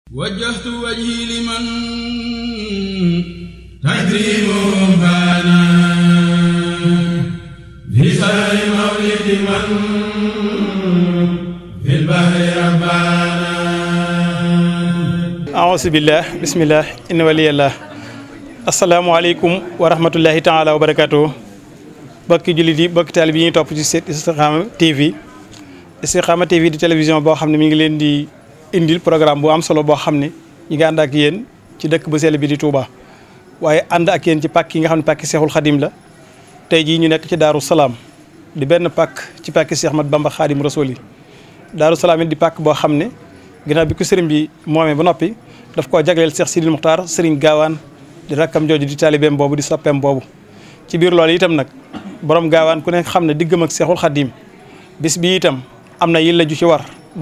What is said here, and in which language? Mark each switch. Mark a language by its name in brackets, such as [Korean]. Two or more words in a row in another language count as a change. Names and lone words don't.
[Arabic] وجهت وجهي لمن تكريمه بانا في شهر مولد من في البحر ربانا أعوذ بالله بسم الله إن ولي الله السلام عليكم ورحمة الله تعالى وبركاته [Wolof] bokki jullit yi bokki taalibe yi ñuy topp ci site Istikhama TV Istikhama TV di télévision boo xam ne mi ngi leen di indil programme bu am solo boo xam ne ñi ngi ànd ak yéen ci dëkk bu sell bi di Touba waaye ànd ak yéen ci pàkk yi nga xam ne pàkki Seexul Xadim la tey jii ñu nekk ci Daaru Salaam di benn pàkk ci pàkki Seex Ahmadu Bamba Xaadim Rasuul yi Daaru Salaam it di pàkk boo xam ne ginnaaw bi ko sëriñ bi moomee ba noppi daf koo jagleel Seex Sidil Muxtaar sëriñ Gaawaan di rakkam jooju di taalibeem boobu di soppeem boobu ci biir loolu itam nag borom Gaawaan ku ne xam ne diggam ak Seexul Xadim bis bi itam am na yilla ju ci war ba